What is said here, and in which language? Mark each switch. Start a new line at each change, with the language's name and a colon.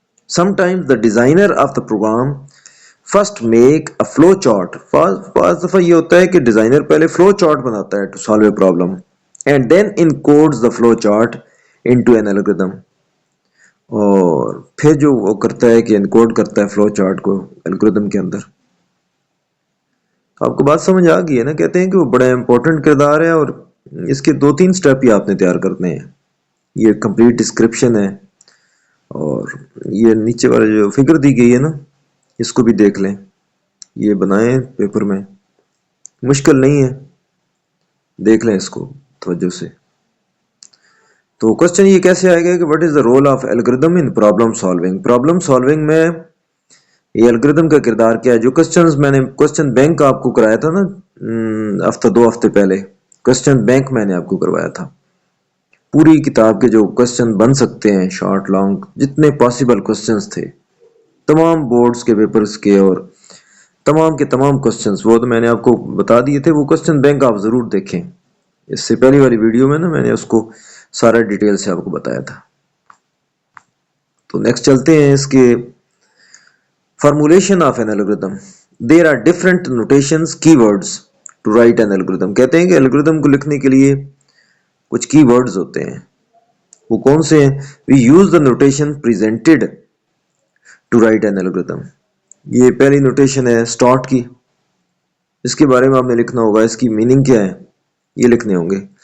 English: Sometimes the designer of the program first make a flow chart.
Urdu: بعض دفعہ یہ ہوتا ہے کہ ڈیزائنر پہلے فلو چارٹ بناتا ہے
English: to solve a problem and then encodes the flow chart into an algorithm.
Urdu: اور پھر جو وہ کرتا ہے کہ انکوڈ کرتا ہے فلو چارٹ کو الگوریدم کے اندر. آپ کو بات سمجھ آ گئی ہے نا. کہتے ہیں کہ وہ بڑا امپورٹنٹ کردار ہے اور اس کے 2-3 سٹیپ ہی آپ نے تیار کرنے ہیں. یہ کمپلیٹ ڈسکرپشن ہے, اور یہ نیچے والا جو فگر دی گئی ہے نا اس کو بھی دیکھ لیں. یہ بنائیں پیپر میں, مشکل نہیں ہے, دیکھ لیں اس کو توجہ سے. تو کوسچن یہ کیسے آئے گا کہ
English: What is the role of algorithm in problem solving.
Urdu: Problem solving میں یہ الگوریدم کا کردار کیا ہے. جو کوسچنز میں نے کوسچن بینک آپ کو کرایا تھا نا ہفتہ 2 ہفتے پہلے, کوسچن بینک میں نے آپ کو کروایا تھا. پوری کتاب کے جو کوسچن بن سکتے ہیں شارٹ لانگ جتنے پاسبل کوسچنز تھے تمام بورڈز کے پیپرز کے, اور تمام کے تمام کوسچنز وہ تو میں نے آپ کو بتا دیے تھے. وہ کوسچن بینک آپ ضرور دیکھیں. اس سے پہلی والی ویڈیو میں نا میں نے اس کو سارا ڈیٹیل سے آپ کو بتایا تھا. تو نیکسٹ چلتے ہیں اس کے formulation of N algorithm.
English: There are different notations key words to write an algorithm.
Urdu: کہتے ہیں کہ الگوریدم کو لکھنے کے لیے کچھ کی ورڈز ہوتے ہیں. وہ کون سے ہیں؟
English: We use the notation presented to write an algorithm.
Urdu: یہ پہلی نوٹیشن ہے اسٹارٹ کی. اس کے بارے میں آپ نے لکھنا ہوگا, اس کی میننگ کیا ہے یہ لکھنے ہوں گے.